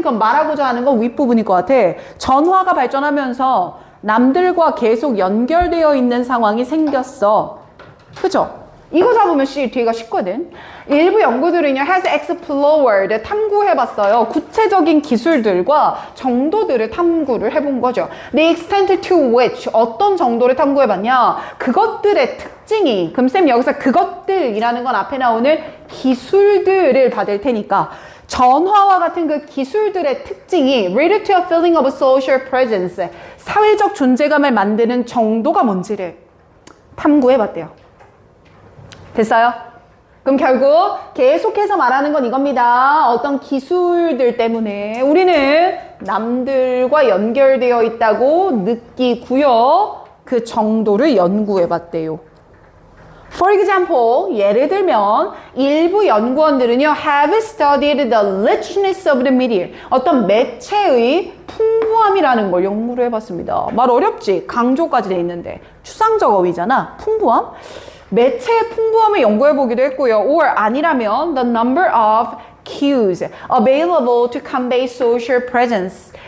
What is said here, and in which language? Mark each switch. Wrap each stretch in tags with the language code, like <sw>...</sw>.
<ko>그럼 말하고자 하는 건 윗부분일 것 같아. 전화가 발전하면서 남들과 계속 연결되어 있는 상황이 생겼어. 그쵸? 이거 잡으면 뒤가 쉽거든. 일부 연구들은요,</ko> <en>has explored,</en> <ko>탐구해봤어요. 구체적인 기술들과 정도들을 탐구를 해본 거죠.</ko> <en>The extent to which,</en> <ko>어떤 정도를 탐구해봤냐? 그것들의 특징이, 그럼 쌤 여기서 그것들이라는 건 앞에 나오는 기술들을 받을 테니까 전화와 같은 그 기술들의 특징이</ko> <en>related to a feeling of social presence,</en> <ko>사회적 존재감을 만드는 정도가 뭔지를 탐구해봤대요. 됐어요? 그럼 결국 계속해서 말하는 건 이겁니다. 어떤 기술들 때문에 우리는 남들과 연결되어 있다고 느끼고요. 그 정도를 연구해봤대요.</ko> <en>For example,</en> <ko>예를 들면 일부 연구원들은요,</ko> <en>have studied the richness of the media.</en> <ko>어떤 매체의 풍부함이라는 걸 연구를 해봤습니다. 말 어렵지? 강조까지 돼 있는데. 추상적 어휘잖아. 풍부함? 매체의 풍부함을 연구해보기도 했고요.</ko> <en>or</en> <ko>아니라면</ko> <en>the number of cues available to convey social presence.</en>